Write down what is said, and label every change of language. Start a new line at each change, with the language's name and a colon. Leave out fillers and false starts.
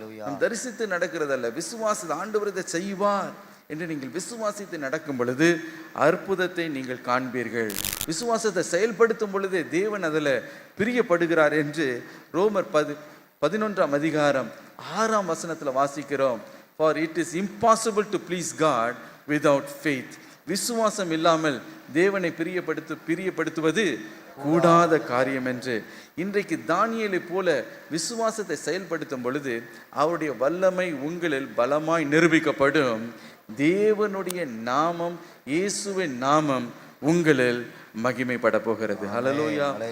Tamil: நாம் தரிசித்து நடக்கிறதல்ல, விசுவாச ஆண்டவர் இதை செய்வார் என்று நீங்கள் விசுவாசித்து நடக்கும் பொழுது அற்புதத்தை நீங்கள் காண்பீர்கள். விசுவாசத்தை செயல்படுத்தும் பொழுது தேவன் அதில் பிரியப்படுகிறார் என்று ரோமர் 11:6 வாசிக்கிறோம்.
English: For it is impossible to please God without faith.
Tamil: விசுவாசம் இல்லாமல் தேவனை பிரியப்படுத்துவது கூடாத காரியம் என்று. இன்றைக்கு தானியேலை போல விசுவாசத்தை செயல்படுத்தும் பொழுது அவருடைய வல்லமை உங்களில் பலமாய் நிரூபிக்கப்படும். தேவனுடைய நாமம், இயேசுவின் நாமம் உங்களில் மகிமைப்பட போகிறது. ஹல்லேலூயா.